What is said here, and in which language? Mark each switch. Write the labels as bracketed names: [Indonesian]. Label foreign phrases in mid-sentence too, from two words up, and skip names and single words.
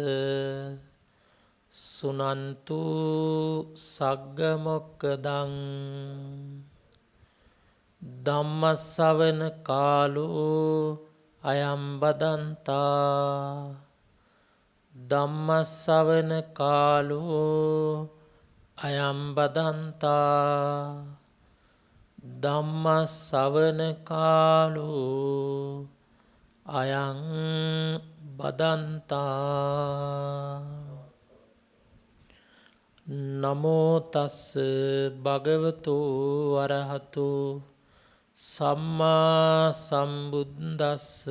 [Pali] සුනන්තු සග්ග මොක්කදං ධම්මස්සවන කාලෝ අයම් බදන්තා ධම්මස්සවන කාලෝ අයම් බදන්තා ධම්මස්සවන කාලෝ අයං බදන්තා. නමෝ තස්ස භගවතු වරහතු සම්මා සම්බුද්දස්ස.